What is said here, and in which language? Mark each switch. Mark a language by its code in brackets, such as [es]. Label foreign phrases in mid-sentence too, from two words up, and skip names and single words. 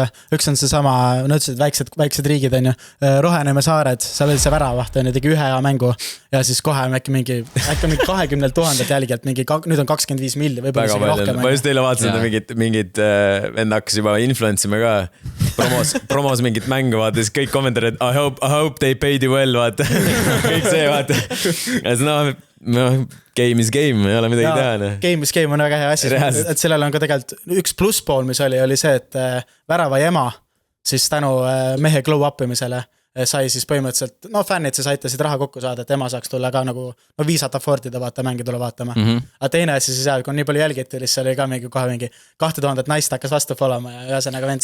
[et] Üks on see sama, no ütlesid, väiksed riigid, on ju. Roheneme saared, seal oli see väravaht, on ju, tegi 1 hea mängu. Ja siis kohe äkki mingi 20 000 jälgilt, nüüd on 25 milli, võib-olla isegi rohkem. Ma just teile vaatasin, mingid vend hakkas juba influentsima ka. Promos mingit mängu, vaata, siis kõik kommentaarid, [en] I hope they paid you well, [et] vaata. Kõik see, vaata. [en] Game is game, [et] ei ole midagi teha. [en] Game is game [et] on väga hea asi, et sellel on ka tegelikult üks plusspool, mis oli see, et värava ema siis tänu mehe glow upimisele sai siis põhimõtteliselt, fännid siis aitasid raha kokku saada, et ema saaks tulla ka nagu viisat affordida, vaata, mängi tulla vaatama. Aga teine asi siis kui on nii palju jälgiti, siis oli ka kohe mingi 2000 naist hakkas vastu folama ja ühesõnaga vend.